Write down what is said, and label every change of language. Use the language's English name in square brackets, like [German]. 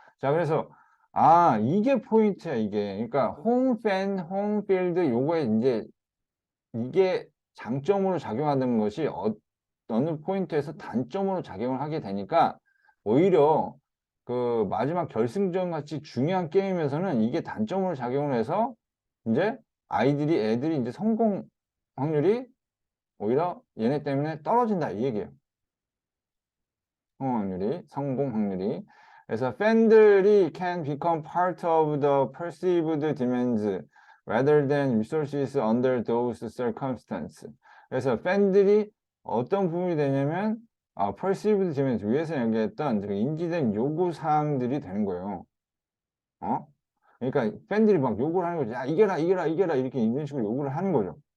[Korean] 자, 그래서, 이게 포인트야, 이게. 그러니까, 홈팬, 홈필드, 요거에 이제, 이게 장점으로 작용하는 것이 어느 포인트에서 단점으로 작용을 하게 되니까, 오히려 그 마지막 결승전 같이 중요한 게임에서는 이게 단점으로 작용을 해서, 이제 애들이 이제 성공 확률이 오히려 얘네 때문에 떨어진다, 이 얘기예요. 성공 확률이. 그래서 팬들이 [English] can become part of the perceived demands rather than resources under those circumstances. [Korean] 그래서 팬들이 어떤 부분이 되냐면, [English] perceived demands, [Korean] 위에서 얘기했던 인지된 요구 사항들이 되는 거예요. 그러니까 팬들이 막 요구를 하는 거죠. 야, 이겨라, 이겨라, 이겨라, 이렇게 이런 식으로 요구를 하는 거죠.